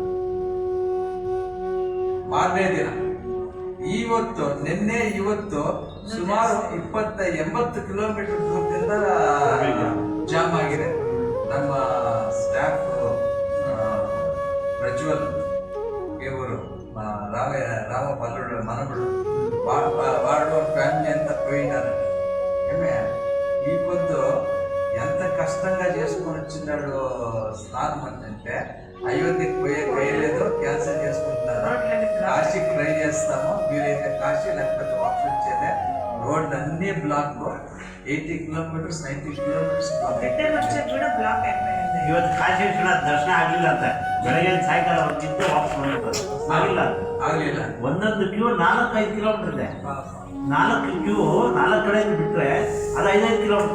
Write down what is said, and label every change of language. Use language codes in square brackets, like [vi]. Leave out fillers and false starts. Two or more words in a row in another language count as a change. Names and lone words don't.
[kn] ಮಾರನೇ ದಿನ ಇವತ್ತು ಸುಮಾರು 80 ಕಿಲೋಮೀಟರ್ ದೂರದಿಂದ ಜಾಮ್ ಆಗಿದೆ. ನಮ್ಮ ಸ್ಟಾಫ್ ಪ್ರಜ್ವಲ್ ಇವರು ರಾಮ ಪಲ್ಲೂರು ಮನಗಳು [en] ward family [kn] ಅಂತ పోయినారు. [te] ಇವತ್ತು ఎంత కష్టంగా చేసుకొని వచ్చినాడు స్నానం అంటే అయోధ్యకి పోయే లేదు, క్యాన్సిల్ చేసుకుంటున్నారు. కాశీకి ట్రై చేస్తాము, వీలైతే కాశీ లేకపోతే వాపస్ వచ్చేదే. రోడ్ అన్ని బ్లాక్, 80 ಕಿಲೋಮೀಟರ್ಸ್ 90 ಕಿಲೋಮೀಟರ್ಸ್ [kn] ಬ್ಲಾಕ್. ಇವತ್ತು ಕಾಶಿ ವಿಶ್ವನಾಥ ದರ್ಶನ ಆಗ್ಲಿಲ್ಲ ಅಂತ ಬೆಳಗ್ಗೆ ಸಾಯಂಕಾಲ ಹೋಗಿದ್ದು ವಾಪಸ್ ಆಗ್ಲಿಲ್ಲ. ಒಂದೊಂದು ಕ್ಯೂ 4-5 ಕಿಲೋಮೀಟರ್ ಇದೆ. 4 ಕ್ಯೂ 4 ಕಡೆಯಿಂದ ಬಿಟ್ರೆ ಅದು 5-5 ಕಿಲೋಮೀಟರ್.